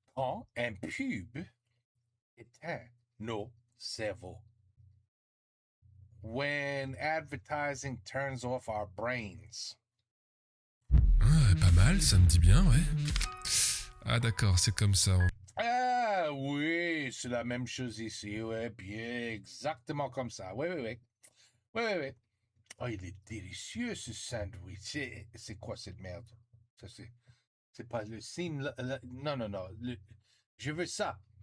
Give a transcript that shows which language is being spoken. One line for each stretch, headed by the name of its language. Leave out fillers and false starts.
French: Temps and pub éteint nos cerveaux.
English: When advertising turns off our brains.
French: Ah, pas mal, ça me dit bien, ouais. Ah d'accord, c'est comme ça. Ah oui, c'est la même chose ici, ouais, bien exactement comme ça. Oui. Oh, il est délicieux ce sandwich. C'est quoi cette merde? Ça, c'est pas le signe là. Non. Je veux ça.